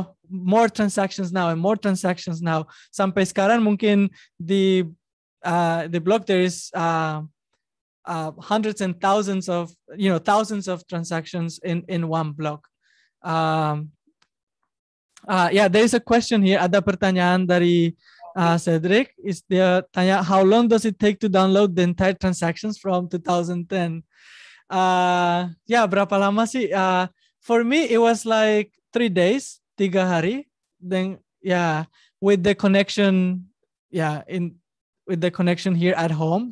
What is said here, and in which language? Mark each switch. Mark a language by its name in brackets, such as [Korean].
[English] more transactions now and more transactions now. [Indonesian] Sampai sekarang mungkin di [English] block there is hundreds and thousands of transactions in one block. Yeah, there is a question here. [Indonesian] Ada pertanyaan dari Cedric. Dia tanya, [English] how long does it take to download the entire transactions from 2010? Yeah, [Indonesian] berapa lama sih? [English] For me, it was like 3 days, [Indonesian] 3 hari. [English] Then, yeah, with the connection, with the connection here at home.